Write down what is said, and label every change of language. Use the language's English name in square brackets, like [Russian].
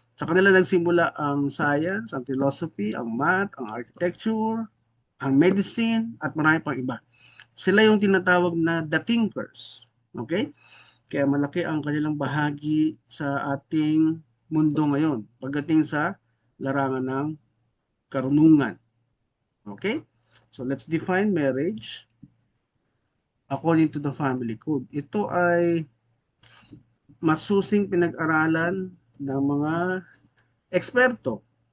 [Filipino] Sa kanila nagsimula ang science, ang philosophy, ang math, ang architecture, ang medicine, at marami pang iba. Sila yung tinatawag na [English] the thinkers. [Filipino] Okay? Kaya malaki ang kanilang bahagi sa ating mundo ngayon pagdating sa larangan ng karunungan. [English] Okay? So let's define marriage according to the family code. [Filipino] Ito ay masusing pinag-aralan ng mga eksperto.